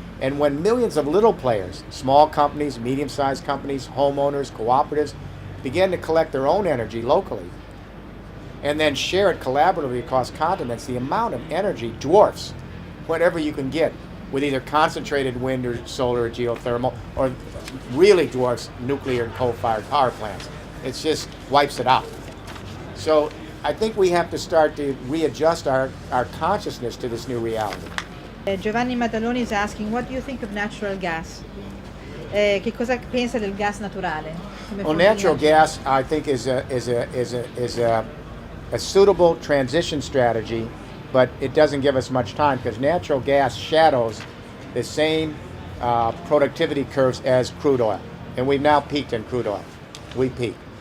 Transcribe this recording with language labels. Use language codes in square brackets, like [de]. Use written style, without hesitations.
[en] And when millions of little players, small companies, medium-sized companies, homeowners, cooperatives, begin to collect their own energy locally, and then share it collaboratively across continents, the amount of energy dwarfs whatever you can get with either concentrated wind or solar or geothermal, or really dwarfs nuclear and coal-fired power plants. It just wipes it out. So I think we have to start to readjust our consciousness to this new reality. Giovanni Maddaloni is asking, what do you think of natural gas? [it] Che cosa pensa del gas naturale? [en] Well, natural gas, I think, is a suitable transition strategy, but it doesn't give us much time because natural gas shadows the same productivity curves as crude oil, and we've now peaked in crude oil. We peaked.